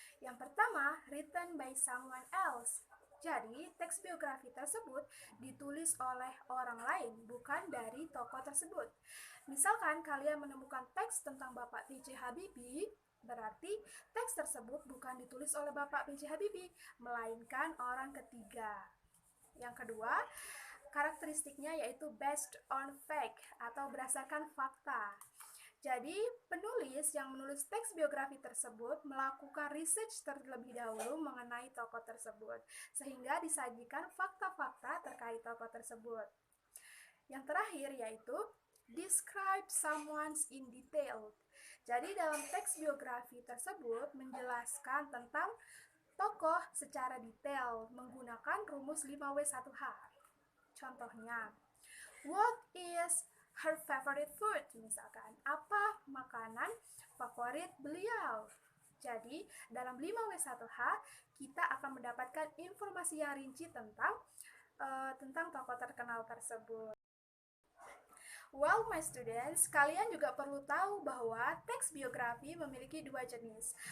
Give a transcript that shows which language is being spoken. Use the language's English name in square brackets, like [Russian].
[Indonesian] Yang pertama, [English] written by someone else. [Indonesian] Jadi, teks biografi tersebut ditulis oleh orang lain, bukan dari tokoh tersebut. Misalkan kalian menemukan teks tentang Bapak B.J. Habibie, berarti teks tersebut bukan ditulis oleh Bapak B.J. Habibie, melainkan orang ketiga. Yang kedua, karakteristiknya yaitu [English] based on fact [Indonesian] atau berdasarkan fakta. Jadi, penulis yang menulis teks biografi tersebut melakukan research terlebih dahulu mengenai tokoh tersebut, sehingga disajikan fakta-fakta terkait tokoh tersebut. Yang terakhir yaitu [English] describe someone in detail. [Indonesian] Jadi, dalam teks biografi tersebut menjelaskan tentang tokoh secara detail menggunakan rumus 5W1H. Contohnya, [English] what is her favorite food? [Indonesian] Misalkan, apa makanan favorit beliau? Jadi, dalam 5W1H, kita akan mendapatkan informasi yang rinci tentang tokoh terkenal tersebut. [English] Well, my students, [Indonesian] kalian juga perlu tahu bahwa teks biografi memiliki 2 jenis.